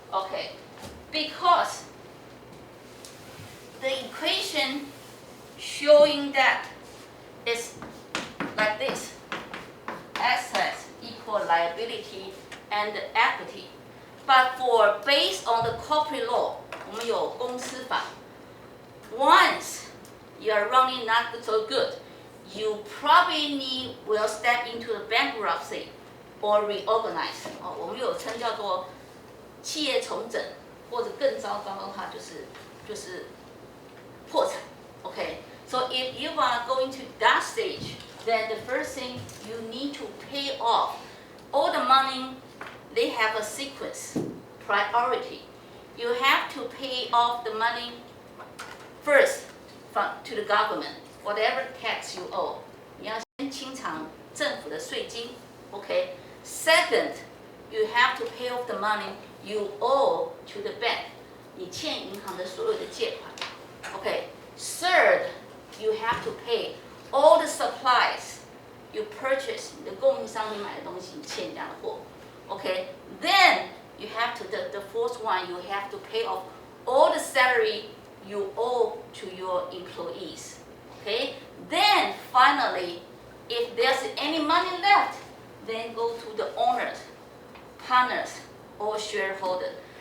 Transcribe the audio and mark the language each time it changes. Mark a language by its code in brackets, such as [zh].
[en] Okay, because the equation showing that is like this: assets equal liability and equity. But for based on the corporate law, [zh] 我们有公司法。 [en] Once you are running not so good, you probably will step into the bankruptcy or reorganize. [zh] 我们有称叫做企业重整，或者更糟糕的话就是破产。 [en] Okay, so if you are going to that stage, then the first thing you need to pay off all the money. They have a sequence, priority. You have to pay off the money first to the government, whatever tax you owe. [zh] 你要先清偿政府的税金 Okay. [en] Second, you have to pay off the money you owe to the bank. [zh] 你欠银行的所有的借款 [en] Okay. Third, you have to pay all the supplies you purchase [zh] 你的供应商你买的东西，你欠人家的货。 [en] Okay, then you have to the fourth one you have to pay off all the salary you owe to your employees. Okay, then finally, if there's any money left, then go to the owners, partners, or shareholders.